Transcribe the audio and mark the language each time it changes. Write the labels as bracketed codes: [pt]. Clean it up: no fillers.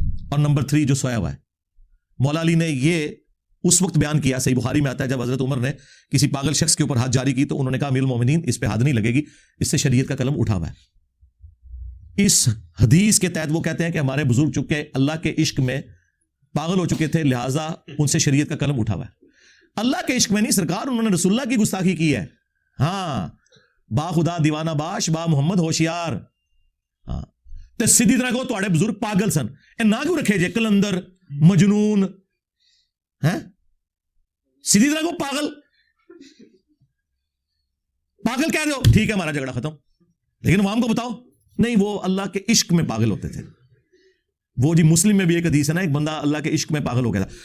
[ur] اور نمبر 3 جو سویا ہوا ہے. مولا علی نے یہ اس وقت بیان کیا، صحیح بخاری میں آتا ہے، جب حضرت عمر نے کسی پاگل شخص کے اوپر حد جاری کی تو انہوں نے کہا امیر المومنین اس پہ حد نہیں لگے گی، اس سے شریعت کا قلم اٹھا ہوا ہے. اس حدیث کے تحت وہ کہتے ہیں کہ ہمارے بزرگ چکے اللہ کے عشق میں پاگل ہو چکے تھے، لہٰذا ان سے شریعت کا قلم اٹھا ہوا ہے. اللہ کے عشق میں نہیں سرکار، انہوں نے رسول اللہ کی گستاخی کی ہے. [fa] ہاں با خدا دیوانہ باش با محمد ہوشیار. [pa] ہاں تے سیدھی طرح کو تواڈے بزرگ پاگل سن. اے نہ کیوں رکھے جے کلندر مجنون ہیں؟ [ur] سیدھی طرح کو پاگل پاگل کہہ رہے ہو، ٹھیک ہے ہمارا جھگڑا ختم. لیکن عوام کو بتاؤ نہیں، وہ اللہ کے عشق میں پاگل ہوتے تھے. وہ جی مسلم میں بھی ایک حدیث ہے نا، ایک بندہ اللہ کے عشق میں پاگل ہو گیا تھا.